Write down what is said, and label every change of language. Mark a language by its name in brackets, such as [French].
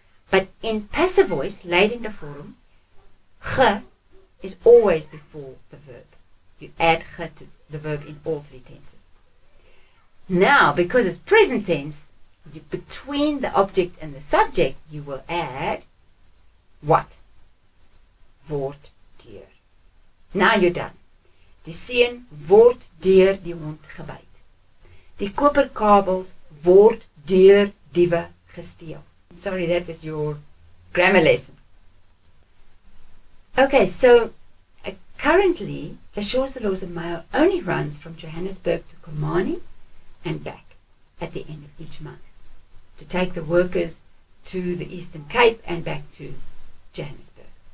[English] But in passive voice, leidende vorm, ge is always before the verb. You add ge to the verb in all 3 tenses. Now, because it's present tense, between the object and the subject, you will add what? [Afrikaans] Word deur. [English] Now you're done. [Afrikaans] Die seun word deur die hond gebyt. Die koperkabels word deur diewe gesteel. [English] Sorry, that was your grammar lesson. Okay, so currently the Shawsalosa Mail only runs from Johannesburg to Komani and back at the end of each month to take the workers to the Eastern Cape and back to Johannesburg.